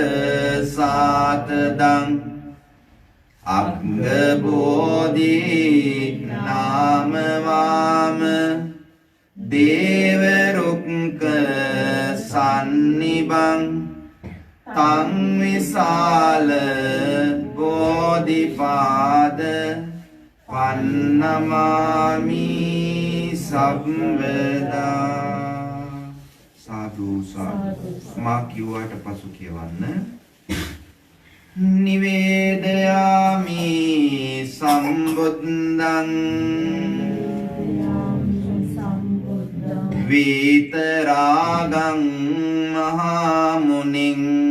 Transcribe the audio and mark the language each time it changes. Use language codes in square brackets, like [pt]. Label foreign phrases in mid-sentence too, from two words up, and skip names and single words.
[pi] සාතදං අග්ග බෝධි නාමවාම දේව රුක්ක සන්නිබං තං විසාල බෝධිපාද පන්නමාමි සම්වදා. [si] සාදු සාදු. මා කිව්වට පසු කියවන්න. [pi] නිවේදයාමි සම්බුද්ධං විතරාගං මහමුනිං